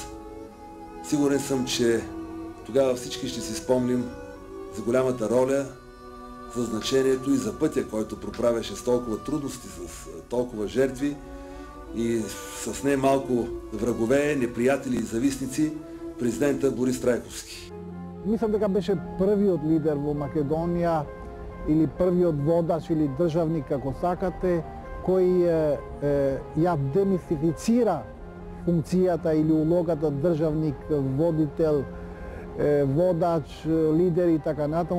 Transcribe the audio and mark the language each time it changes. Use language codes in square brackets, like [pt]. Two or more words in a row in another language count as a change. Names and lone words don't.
[bg] Сигурен съм, че тогава всички ще си спомним за голямата роля, за значението и за пътя, който проправяше с толкова трудности, с толкова жертви и с не малко врагове, неприятели и завистници, президента Борис Трајковски. [mk] Мислам дека беше првиот лидер во Македонија или првиот водач или државник, како сакате, кој ја демистифицира функцијата или улогата државник, водител, водач, лидер и така натаму.